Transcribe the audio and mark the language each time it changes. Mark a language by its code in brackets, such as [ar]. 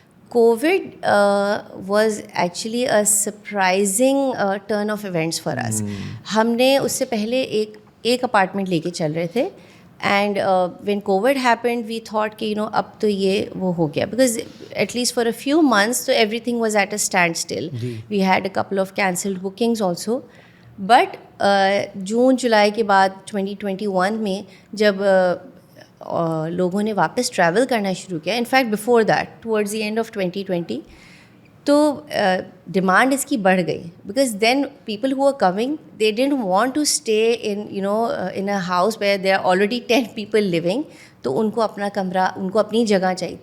[en] Covid was actually a surprising turn of events for us. [ur] ہم نے اس سے پہلے ایک اپارٹمنٹ لے کے چل رہے تھے, [en] and when Covid happened we thought [ur] کہ اب تو یہ وہ ہو گیا, [en] Because at least for a few months تو everything was at a standstill. We had a couple of cancelled bookings also. [ur] But جون جولائی کے بعد 2021 میں جب لوگوں نے واپس ٹریول کرنا شروع کیا, [en] in fact before that towards the end of 2020, [ur] تو ڈیمانڈ اس کی بڑھ گئی. [en] because then people who are coming they don't want to stay in a house where they are already 10 people living, [ur] تو ان کو اپنا کمرہ, ان کو اپنی جگہ چاہیے.